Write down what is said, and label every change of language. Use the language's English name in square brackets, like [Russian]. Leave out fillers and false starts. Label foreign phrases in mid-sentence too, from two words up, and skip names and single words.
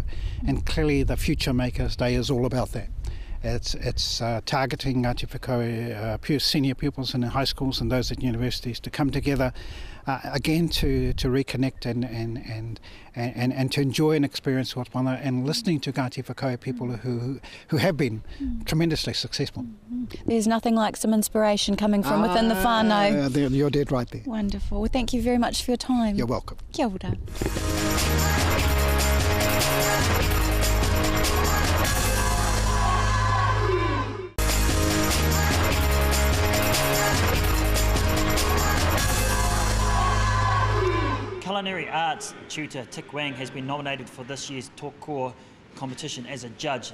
[English] And clearly the Future Makers Day is all about that. It's targeting Ngāti Whakaue senior pupils in high schools and those at universities to come together again to reconnect and to enjoy and experience what one and listening to Ngāti Whakaue people who have been tremendously successful. There's nothing like some inspiration coming from within the whānau. You're dead right there. Wonderful. Well, thank you very much for your time. You're welcome. [Māori] Kia ora. [English] Culinary arts tutor Tik Wang has been nominated for this year's Tōkua competition as a judge.